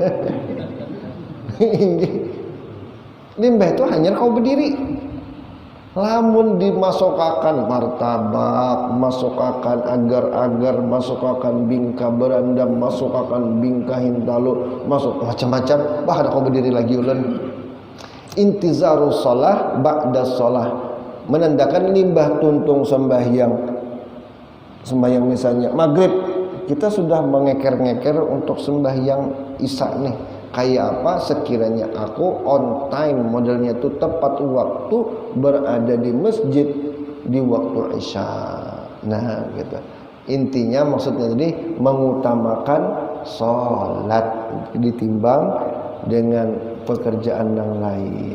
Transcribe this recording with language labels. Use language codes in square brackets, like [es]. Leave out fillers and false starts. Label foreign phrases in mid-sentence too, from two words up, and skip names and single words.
[bjn] Limbah itu hanya kau berdiri. Lamun dimasukakan martabak, masukakan agar-agar, masukakan bingka berandam, masukakan bingka hintalu, masuk macam-macam, bah ada kau berdiri lagi ulen. [ar] انتظار الصلاة بعد الصلاة, [bjn] menandakan limbah tuntung sembahyang misalnya maghrib, kita sudah mengeker-ngeker untuk sembahyang isya nih. Kayak apa sekiranya aku [en] on time [bjn] modelnya itu tepat waktu berada di masjid di waktu isya. Nah gitu. Intinya maksudnya tadi mengutamakan sholat ditimbang dengan pekerjaan yang lain.